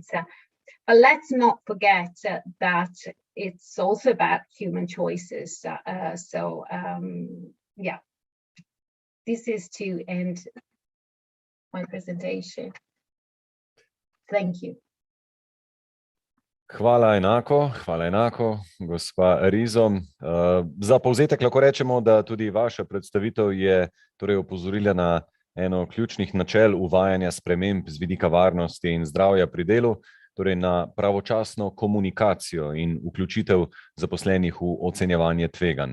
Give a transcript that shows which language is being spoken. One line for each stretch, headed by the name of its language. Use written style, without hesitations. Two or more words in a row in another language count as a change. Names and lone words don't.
English: But let's not forget that it's also about human choices. Yeah, this is to end my presentation. Thank you.
Slovenian: Hvala enako, gospa Rizo. Za povzetek lahko rečemo, da tudi vaša predstavitev je torej opozorila na eno ključnih načel uvajanja sprememb z vidika varnosti in zdravja pri delu, torej na pravočasno komunikacijo in vključitev zaposlenih v ocenjevanje tveganj.